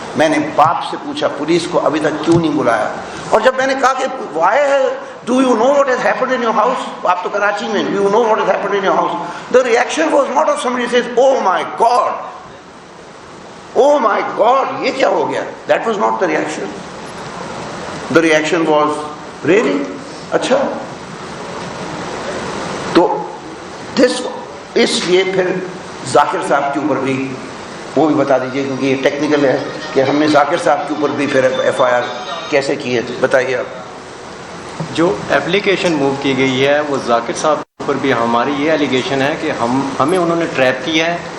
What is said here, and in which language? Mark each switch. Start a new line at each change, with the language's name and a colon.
Urdu: میں نے باپ سے پوچھا پولیس کو ابھی تک کیوں نہیں بلایا؟ اور جب میں نے کہا کہ وائی ہے،
English: do you know what has happened in your house,
Urdu: آپ تو کراچی میں،
English: Do you know what has happened in your house? The reaction was not of somebody says oh my God,
Urdu: O my God یہ کیا ہو گیا.
English: That was not the reaction. The reaction was really اچھا.
Urdu: تو دس، اس لیے پھر ذاکر صاحب کے اوپر بھی وہ بھی بتا دیجئے، کیونکہ یہ ٹیکنیکل ہے کہ ہم نے ذاکر صاحب کے اوپر بھی پھر FIR کیسے کی ہے، بتائیے آپ. جو اپلیکیشن موو کی گئی ہے وہ ذاکر صاحب کے اوپر بھی ہماری یہ ایلیگیشن ہے کہ ہمیں انہوں نے ٹریپ کیا ہے.